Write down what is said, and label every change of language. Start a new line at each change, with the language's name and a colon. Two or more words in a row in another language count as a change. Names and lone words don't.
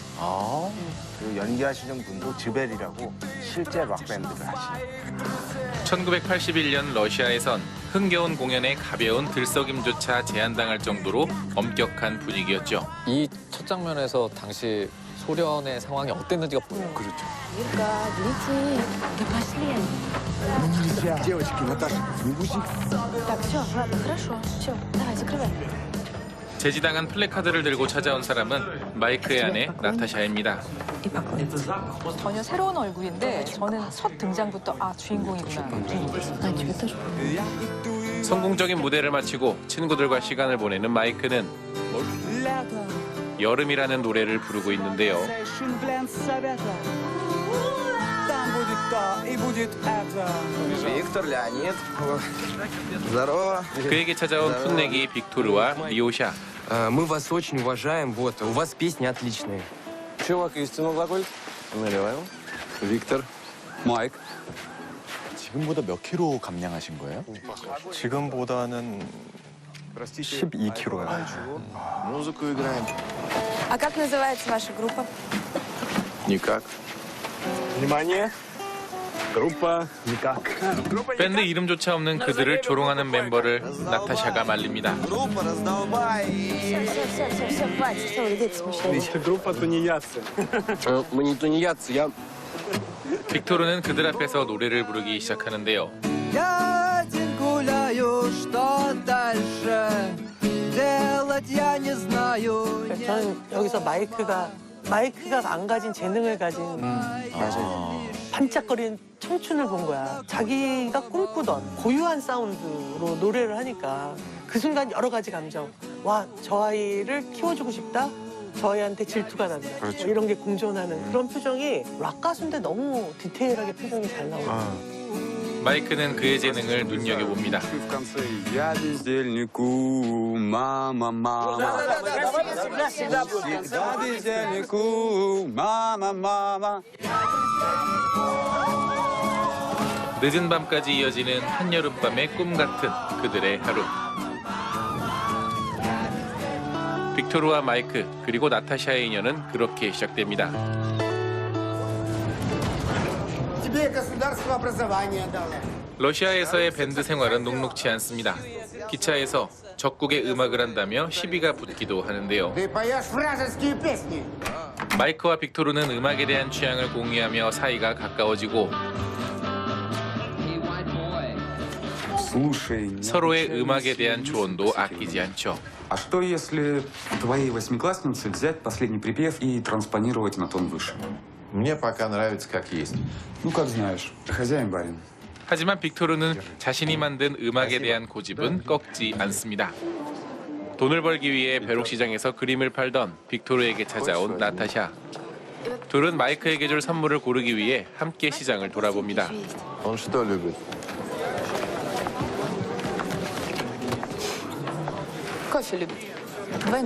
Korean: 그리고 연기하시는 분도 즈벨이라고 실제 락밴드를 하시는. 1981년 러시아에선 흥겨운 공연에 가벼운 들썩임조차 제한당할 정도로 엄격한 분위기였죠. 이 첫 장면에서 당시 소련의 상황이 어땠는지가 보여요. 그렇죠.
Russian: Юрка, берите, да пошли они. Нельзя. Девочки, Наташа, не бузи. Так, все, ладно, хорошо. Все, давай, закрывай.
Korean: 제지당한 플래카드를 들고 찾아온 사람은 마이크의 아내 나타샤입니다.
Russian: И поклонница.
Korean: 전혀 새로운 얼굴인데 저는 첫 등장부터 아 주인공이구나.
Russian: А, тебе тоже?
Korean: 성공적인 무대를 마치고 친구들과 시간을 보내는 마이크는 여름이라는 노래를 부르고 있는데요. 빅토르, 레오ни드.
Russian: Здорово.
Korean: 그에게 찾아온 풋내기 빅토르와 리오샤.
Russian: Мы вас очень уважаем, вот, у вас песни отличные. Чувак, истинно глаголь? Наливаем.
Korean: 빅토르. 마이크. 지금보다 몇 킬로 감량하신 거예요? 지금보다는 12kg요.
Russian: Музыку играем. А как называется ваша группа? Никак. Внимание. группа никак.
Korean: 밴드 이름조차 없는 그들을 조롱하는 멤버를 나타샤가 말립니다.
Russian: Группа раздолбай. Все, хватит. Что вы, ребята, смущаете? группа тунеядцы. Мы не тунеядцы, я...
Korean: 빅토르는 그들 앞에서 노래를 부르기 시작하는데요.
Russian: Я один гуляю, что дальше делать я не знаю.
Korean: 저는 여기서 마이크가 안 가진 재능을 가진 반짝거리는 청춘을 본 거야. 자기가 꿈꾸던 고유한 사운드로 노래를 하니까 그 순간 여러 가지 감정. 와, 저 아이를 키워주고 싶다. 저 아이한테 질투가 난다. 뭐 이런 게 공존하는 그런 표정이 락 가수인데 너무 디테일하게 표정이 잘 나와요. 마이크는 그의 재능을 눈여겨봅니다.
Russian: В конце я бездельнику, мама, мама. Всегда бездельнику, мама, мама.
Korean: 늦은 밤까지 이어지는 한여름밤의 꿈 같은 그들의 하루. 빅토르와 마이크 그리고 나타샤의 인연은 그렇게 시작됩니다. 러시아에서의 밴드 생활은 녹록치 않습니다. 기차에서 적국의 음악을 한다며 시비가 붙기도 하는데요. 마이크와 빅토르는 음악에 대한 취향을 공유하며 사이가 가까워지고 서로의 음악에 대한 조언도 아끼지 않죠.
Russian: А что если твоей восьмикласснице взять последний припев и транспонировать на тон выше? Мне пока нравится как есть. Ну, как знаешь, хозяин барин.
Korean: 하지만 빅토르는 자신이 만든 음악에 대한 고집은 꺾지 않습니다. 돈을 벌기 위해 벼룩시장에서 그림을 팔던 빅토르에게 찾아온 나타샤. 둘은 마이크에게 줄 선물을 고르기 위해 함께 시장을 돌아봅니다.
Russian: Он что любит? Кофе любит. Войны.